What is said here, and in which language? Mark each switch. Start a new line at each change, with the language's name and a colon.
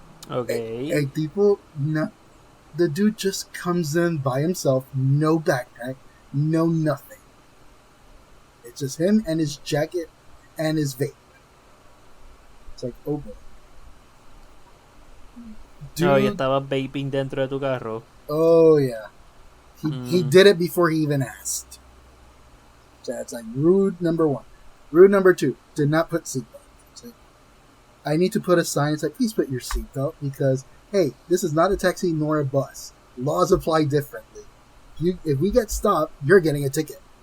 English: Okay.
Spanish: A tipo, no,
English: the dude just comes in by himself, no backpack, no nothing. It's just him and his jacket and his vape. It's like, oh boy.
Spanish: Dude, no, y estaba vaping dentro de tu carro.
English: Oh yeah. He did it before he even asked. So it's like rude number 1. Rude number 2, did not put seatbelt. It's like, I need to put a sign that, please put your seatbelt, because, hey, this is not a taxi nor a bus. Laws apply differently. If we get stopped, you're getting a ticket.